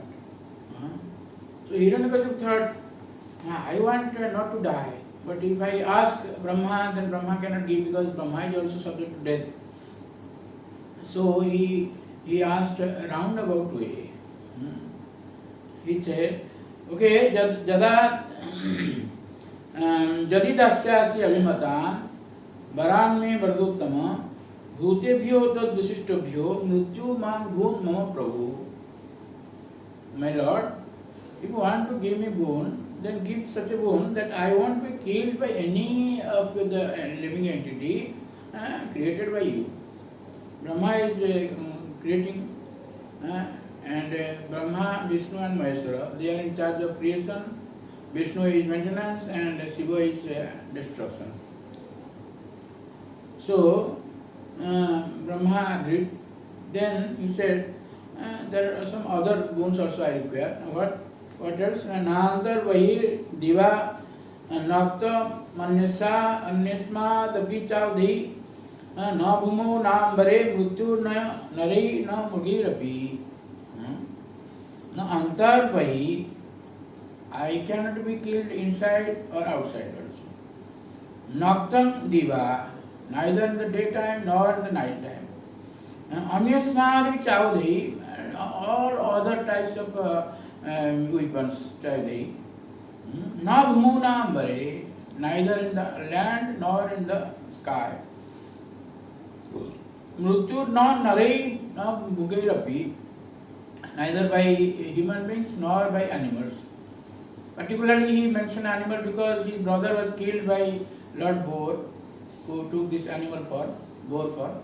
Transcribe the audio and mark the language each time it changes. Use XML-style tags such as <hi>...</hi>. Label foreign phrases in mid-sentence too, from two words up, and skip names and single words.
<en>So Hiranyakashipu thought, I want not to die, but if I ask Brahma, then Brahma cannot give, because Brahma is also subject to death. So he asked a roundabout way. He said,</en> <sa>okay, jada jadi dasyasi abhimatan varan me vardottama bhutebhyo tad visishtobhyo mrityu man bhun mama prabhu.</sa> <en>My Lord, if you want to give me boon, then give such a boon that I won't be killed by any of the living entity created by you. Brahma is creating, and Brahma, Vishnu and Maheshwara, they are in charge of creation. Vishnu is maintenance and Shiva is destruction. So Brahma agreed. Then he said, there are some other boons also I require. What else?</en> <sa>Nantar vahi diva nakta manyasa anyasma dabi chaudhi na bhumu na ambare mrityu na nari na mugirapi. Na antar vahi,</sa> <en>I cannot be killed inside or outside also.</en> <sa>Naktam diva,</sa> <en>neither in the daytime nor in the night time.</en> <sa>Anyasma chaudhi,</sa> <en>all other types of weapons chaudhi.</en> <sa>Na bhumu na ambare,</sa> <en>neither in the land nor in the sky.</en> <sa>Mrityu na nari na mugirapi,</sa> <en>neither by human beings nor by animals. Particularly he mentioned animal because his brother was killed by Lord Boar, who took this animal for boar form.</en>